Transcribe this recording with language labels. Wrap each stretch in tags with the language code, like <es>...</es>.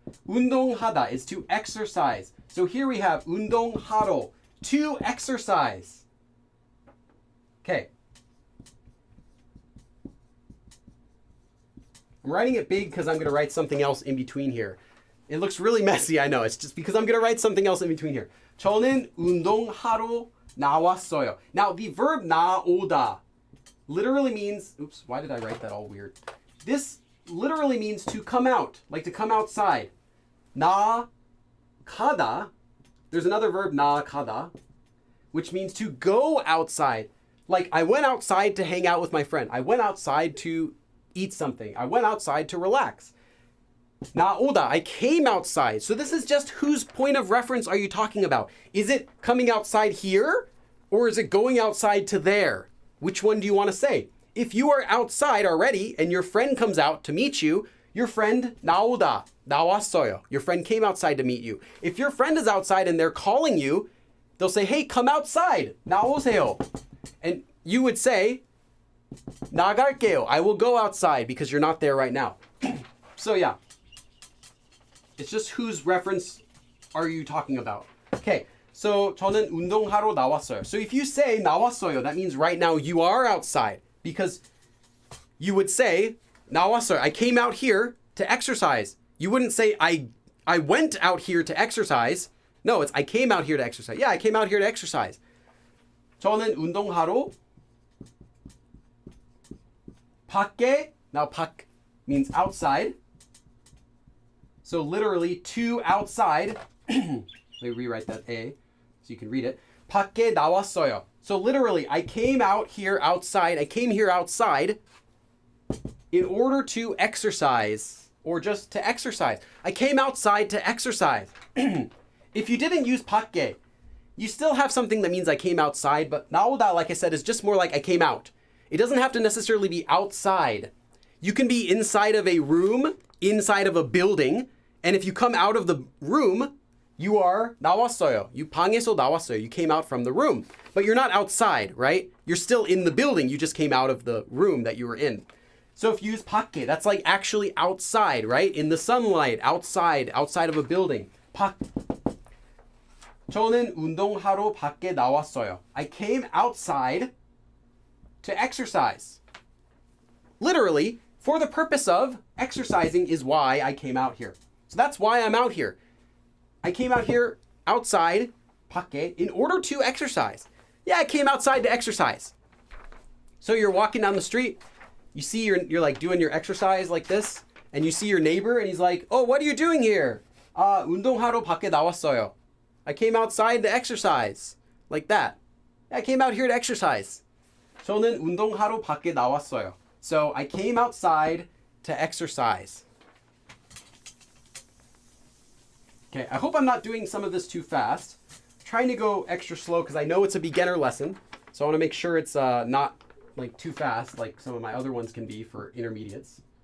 <en>운동하다 is to exercise. So here we have 운동하러, to exercise. Okay. I'm writing it big because I'm going to write something else in between here. It looks really messy, I know. It's just because I'm going to write something else in between here.</en> <ko>저는 운동하러 나왔어요.</ko> <en>Now, the verb 나오다 literally means, oops, why did I write that all weird? This literally means to come out, like to come outside. 나가다, there's another verb 나가다, which means to go outside. Like I went outside to hang out with my friend. I went outside to eat something. I went outside to relax. 나오다, I came outside. So this is just whose point of reference are you talking about? Is it coming outside here or is it going outside to there? Which one do you want to say? If you are outside already and your friend comes out to meet you, your friend 나오다, 나왔어요. Your friend came outside to meet you. If your friend is outside and they're calling you, they'll say, hey, come outside, 나오세요. And you would say, 나갈게요, I will go outside because you're not there right now. So yeah, it's just whose reference are you talking about? Okay, so</en> <ko>저는 운동하러 나왔어요.</ko> <en>So if you say 나왔어요, that means right now you are outside because you would say 나왔어요, I came out here to exercise. You wouldn't say I went out here to exercise. No, it's I came out here to exercise. Yeah, I came out here to exercise.</en> <ko>저는 운동하러 밖에,</ko> <en>now</en> <ko>밖</ko> <en>means outside. So literally to outside. Let me rewrite that A so you can read it.</en> <ko>밖에 나왔어요.</ko> <en>So literally I came out here outside. I came here outside in order to exercise or just to exercise. I came outside to exercise. If you didn't use 밖에, you still have something that means I came outside, but 나오다, like I said, is just more like I came out. It doesn't have to necessarily be outside. You can be inside of a room, inside of a building, and if you come out of the room, you are 나왔어요. You</en> <ko>방에서 나왔어요.</ko> <en>You came out from the room, but you're not outside, right? You're still in the building. You just came out of the room that you were in. So if you use 밖에, that's like actually outside, right? In the sunlight, outside of a building.</en> <ko>밖. 저는 운동하러 밖에 나왔어요.</ko> <en>I came outside to exercise. Literally, for the purpose of exercising is why I came out here. So that's why I'm out here. I came out here outside, 밖에, in order to exercise. Yeah, I came outside to exercise. So you're walking down the street, you see you're like doing your exercise like this, and you see your neighbor and he's like, "Oh, what are you doing here?"</en> <ko>운동하러 밖에 나왔어요.</ko> <en>I came outside to exercise. Like that. I came out here to exercise.</en> <ko>저는 운동하러 밖에 나왔어요.</ko> <en>So I came outside to exercise. Okay, I hope I'm not doing some of this too fast. I'm trying to go extra slow because I know it's a beginner lesson. So I want to make sure it's not like too fast like some of my other ones can be for intermediates.</en>